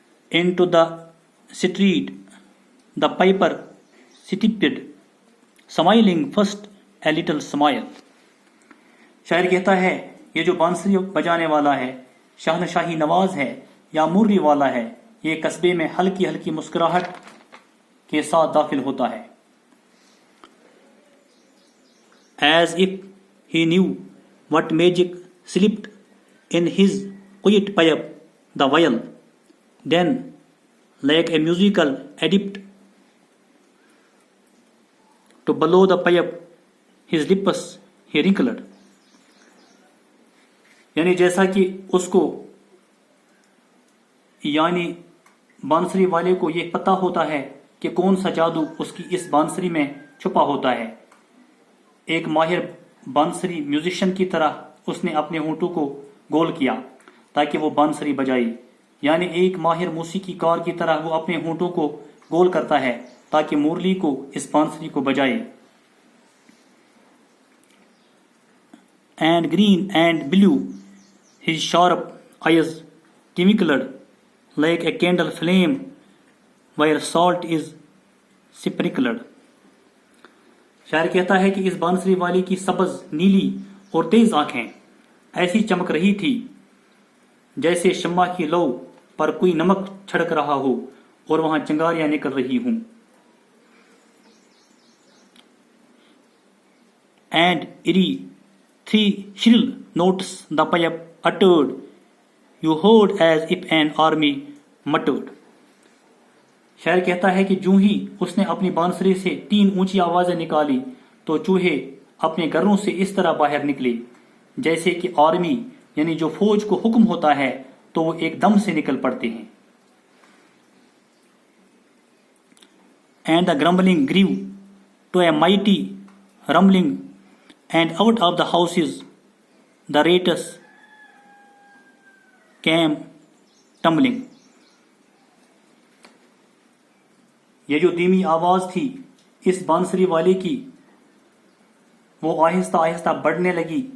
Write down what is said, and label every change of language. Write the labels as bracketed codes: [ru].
[en] Into the street the piper stepped, smiling first a little smile. [ur] شاعر کہتا ہے یہ جو بانسری بجانے والا ہے شاہنشاہی نواز ہے یا موری والا ہے، یہ قصبے میں ہلکی ہلکی مسکراہٹ کے ساتھ داخل ہوتا ہے. [en] As if he knew what magic slipped in his quiet pipe the while. Then, like a musical adept, to blow the pipe, his lips he wrinkled. [ur] یعنی جیسا کہ اس کو یعنی بانسری والے کو یہ پتہ ہوتا ہے کہ کون سا جادو اس کی اس بانسری میں چھپا ہوتا ہے. ایک ماہر بانسری میوزیشین کی طرح اس نے اپنے ہونٹوں کو گول کیا تاکہ وہ بانسری بجائے. یعنی ایک ماہر موسیقی کار کی طرح وہ اپنے ہونٹوں کو گول کرتا ہے تاکہ مورلی کو اس بانسری کو بجائے. [en] And green and blue his sharp eyes twinkled like a candle flame where salt is sprinkled. [ur] شاعر کہتا ہے کہ اس بانسری والی کی سبز، نیلی اور تیز آنکھیں ایسی چمک رہی تھی جیسے شمع کی لو پر کوئی نمک چھڑک رہا ہو اور وہاں چنگاریاں نکل رہی ہوں. [en] And eerie 3 shrill notes the pipe uttered, you heard as if an army muttered. [ur] شاعر کہتا ہے کہ جو ہی اس نے اپنی بانسری سے 3 اونچی آوازیں نکالی تو چوہے اپنے گھروں سے اس طرح باہر نکلے جیسے کہ آرمی یعنی جو فوج کو حکم ہوتا ہے تو وہ ایک دم سے نکل پڑتے ہیں. [en] And the grumbling grew to a mighty rumbling, and out of the houses the rats came tumbling. [ur] یہ جو دھیمی آواز تھی اس بانسری والے کی وہ آہستہ آہستہ بڑھنے لگی.